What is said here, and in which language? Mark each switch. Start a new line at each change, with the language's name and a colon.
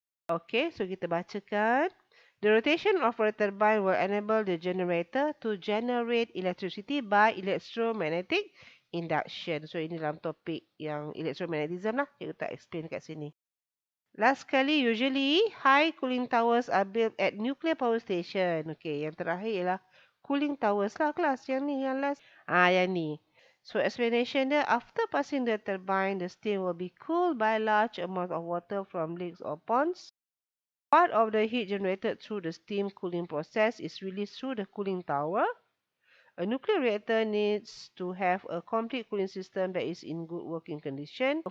English: Okay, so
Malay: kita bacakan.
English: The rotation of a turbine will enable the generator to generate electricity by electromagnetic induction.
Malay: So, ini dalam topik yang electromagnetism lah. Kita explain kat sini.
English: Last kali, usually high cooling towers are built at nuclear power station.
Malay: Okay, yang terakhir ialah cooling towers lah kelas. Yang ni, yang last. Yang ni.
English: So, explanation dia, after passing the turbine, the steam will be cooled by large amount of water from lakes or ponds. Part of the heat generated through the steam cooling process is released through the cooling tower. A nuclear reactor needs to have a complete cooling system that is in good working condition.